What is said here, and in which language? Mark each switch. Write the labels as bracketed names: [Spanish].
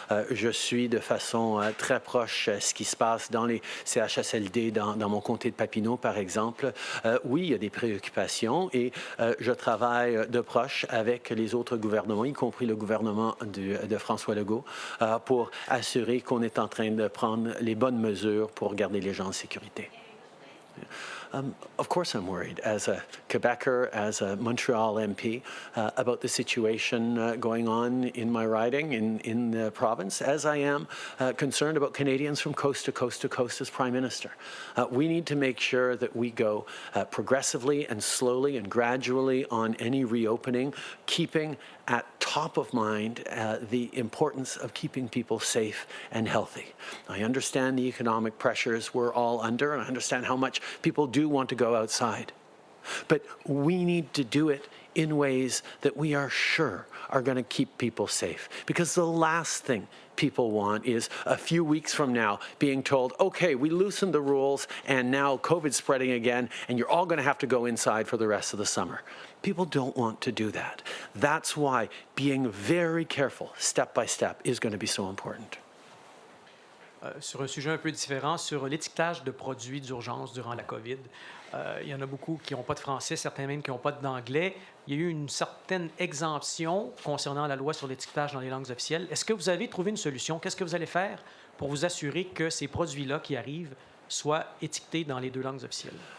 [French] Je suis de façon très proche ce qui se passe dans les CHSLD, dans mon comté de Papineau, par exemple. Oui, il y a des préoccupations et je travaille de proche avec les autres gouvernements, y compris le gouvernement de François Legault, pour assurer qu'on est en train de prendre les bonnes mesures pour garder les gens en sécurité. [English] Of course, I'm worried as a Quebecer, as a Montreal MP, about the situation going on in my riding in the province, as I am concerned about Canadians from coast to coast to coast as Prime Minister. We need to make sure that we go progressively and slowly and gradually on any reopening, keeping at top of mind the importance of keeping people safe and healthy. I understand the economic pressures we're all under, and I understand how much people do want to go outside. But we need to do it in ways that we are sure are going to keep people safe. Because the last thing people want is a few weeks from now being told, okay, we loosened the rules and now COVID's spreading again and you're all going to have to go inside for the rest of the summer. People don't want to do that. That's why being very careful, step by step, is going to be so important. [French] Sur un sujet un peu différent, sur l'étiquetage de produits d'urgence durant la COVID. Il y en a beaucoup qui n'ont pas de français, certains même qui n'ont pas d'anglais. Il y a eu une certaine exemption concernant la loi sur l'étiquetage dans les langues officielles. Est-ce que vous avez trouvé une solution? Qu'est-ce que vous allez faire pour vous assurer que ces produits-là qui arrivent soient étiquetés dans les deux langues officielles?